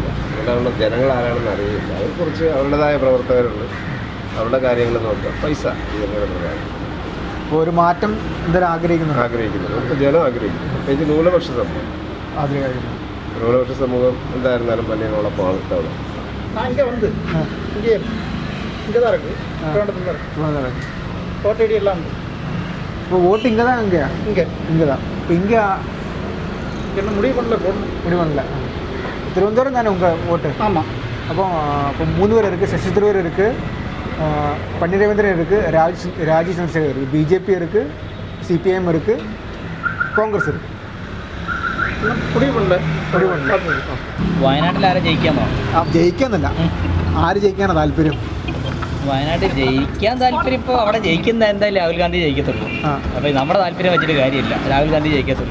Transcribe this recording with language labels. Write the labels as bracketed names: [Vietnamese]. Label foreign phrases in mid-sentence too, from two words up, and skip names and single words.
[Malayalam] ഇവിടെ ജനങ്ങൾ ആരാണെന്ന് അറിയില്ല. അവരെക്കുറിച്ച് അവരുടേതായ പ്രവർത്തകരുണ്ട്, അവരുടെ കാര്യങ്ങൾ നോക്കുക. പൈസ ഇപ്പോൾ ഒരു മാറ്റം എന്തായാലും ആഗ്രഹിക്കുന്നു. ജനം ആഗ്രഹിക്കുന്നു. പ്രത്യേകിച്ച് ന്യൂനപക്ഷ സമൂഹം എന്തായിരുന്നാലും പന്ന്യനോടൊപ്പമാണ് ഇത്തവണ. [Tamil] இப்போ ஓட்டு இங்கே தான் இங்கே இப்போ இங்கே என்ன முடிவு பண்ணல திருவனந்தபுரம் தானே உங்கள் ஓட்டு? ஆமாம். அப்போ இப்போ 3 பேர் இருக்குது. சசி தரூர் இருக்குது, பன்னீர் ரவீந்திரன் இருக்குது, ராஜீவ் சந்திரசேகர் இருக்குது, BJP இருக்குது, CPM இருக்குது, കോൺഗ്രസ് இருக்குது. [Malayalam] വയനാട്ടിൽ ആരെ ജയിക്കാമോ? ജയിക്കാന്നല്ല, ആര് ജയിക്കാനാണ് താല്പര്യം? വയനാട്ടിൽ ജയിക്കാൻ താല്പര്യം ഇപ്പോൾ അവിടെ ജയിക്കുന്ന എന്തായാലും രാഹുൽ ഗാന്ധി ജയിക്കത്തുള്ളൂ. അപ്പോൾ നമ്മുടെ താല്പര്യം വെച്ചിട്ട് കാര്യമില്ല, രാഹുൽ ഗാന്ധി ജയിക്കത്തുള്ളൂ.